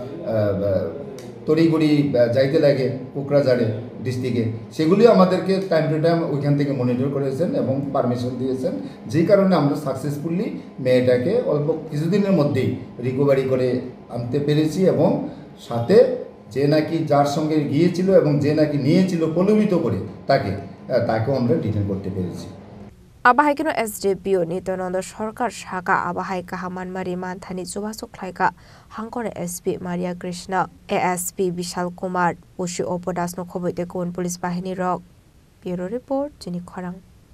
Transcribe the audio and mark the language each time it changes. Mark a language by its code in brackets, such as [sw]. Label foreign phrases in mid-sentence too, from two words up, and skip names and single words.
[bn] তড়িঘড়ি যাইতে লাগে কোকরাঝারে ডিস্ট্রিক্টে সেগুলি আমাদেরকে [en] time to time [bn] ওইখান থেকে মনিটর করেছেন এবং পারমিশন দিয়েছেন যেই কারণে আমরা সাকসেসফুলি মেয়েটাকে অল্প কিছুদিনের মধ্যেই রিকভারি করে আনতে পেরেছি এবং সাথে যে নাকি যার সঙ্গে গিয়েছিল এবং যে নাকি নিয়েছিল প্রলোভিত করে তাকেও আমরা ডিটেন করতে পেরেছি [trp] Abahaikino SDPO Nitonando Sarkar Shaka Abahai Kahamanmari Manthani Subasuk Klaika Hankore SP Maria Krishna ASP Bishal Kumar Ushi Opodasno Khoboite Kon Police Bahini Rock [en] Bureau Report [trp] Jini Khorang